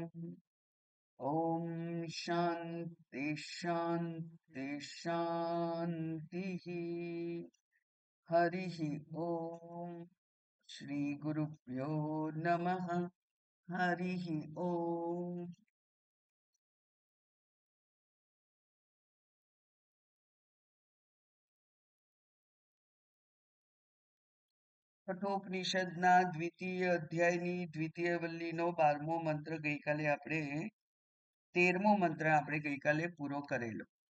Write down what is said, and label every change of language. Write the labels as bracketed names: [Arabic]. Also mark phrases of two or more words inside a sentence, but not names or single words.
[Sanskrit] ॐ शान्ति शान्ति शान्तिः। हरिः ॐ श्रीगुरुभ्यो नमः। हरिः ॐ। [Gujarati] કઠોપનિષદના દ્વિતીય અધ્યાયની દ્વિતીય વલ્લીનો 12મો મંત્ર ગઈકાલે આપણે 13મો મંત્ર આપણે ગઈકાલે પૂરો કરેલો